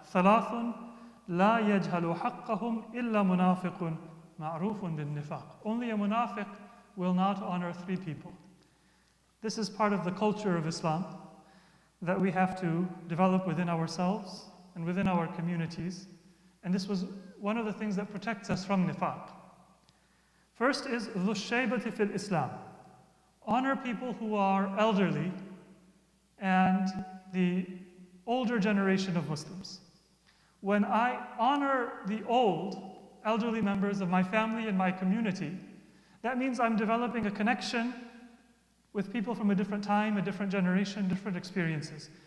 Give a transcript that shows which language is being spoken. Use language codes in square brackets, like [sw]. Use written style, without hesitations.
[ar] ثَلَاثٌ لَا يَجْهَلُ حَقَّهُمْ إِلَّا مُنَافِقٌ مَعْرُوفٌ بِالنِّفَاقِ. [en] Only a munafiq will not honor three people. This is part of the culture of Islam that we have to develop within ourselves and within our communities. And this was one of the things that protects us from nifaq. First is [ar] ذُو الشَّيْبَةِ فِي الْإِسْلَامِ. [en] Honor people who are elderly and the older generation of Muslims. When I honor the old, elderly members of my family and my community, that means I'm developing a connection with people from a different time, a different generation, different experiences.